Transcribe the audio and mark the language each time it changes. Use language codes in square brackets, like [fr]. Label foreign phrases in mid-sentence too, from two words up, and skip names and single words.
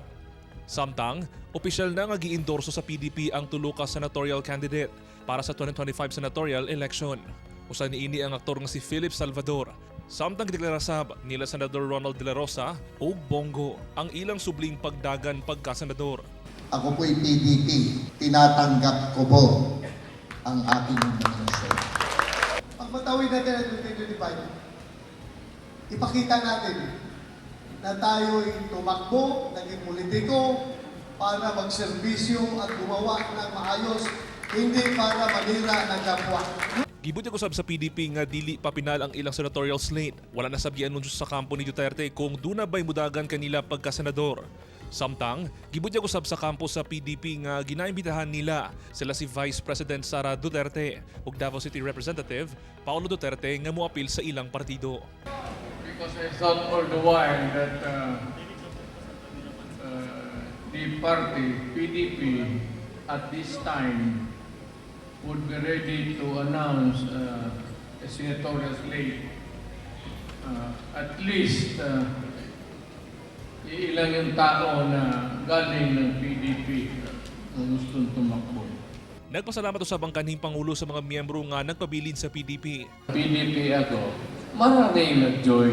[ceb] Samtang, opisyal na nga gi-endorso sa PDP ang tulo ka [en] senatorial candidate [ceb] para sa 2025 [en] senatorial election. [ceb] Usa niini ang aktor nga si Philip Salvador. Samtang gideklarasab nila Senador Ronald De La Rosa ug Bongo ang ilang subling pagdagan pagkasenador. [tl] Ako po'y PDP. Tinatanggap ko po ang aking nominasyon. Pag matawid natin ang 2025, ipakita natin na tayo'y tumakbo, naging politiko, para magserbisyo at gumawa ng maayos, hindi para manira ng kapwa. [ceb] Gibutyag usab sa PDP nga dili pa pinal ang ilang [en] senatorial slate. [ceb] Wala na sabi anunsyo sa kampo ni Duterte kung duna ba'y mudagan kanila pagkasenador. Samtang, gibutyag usab sa kampo sa PDP nga ginaimbitahan nila sila si Vice President Sara Duterte ug Davao City Representative Paulo Duterte nga moapil sa ilang partido. [en] Because I thought all the while that the party, PDP, at this time would be ready to announce a senatorial slate. At least [tl] ilang yung tao na galing ng PDP na gustong tumakbo. [ceb] Nagpasalamat usab ang kanhing Pangulo sa mga miyembro nga nagpabilin sa PDP. [tl] PDP ako, maraming nag-join.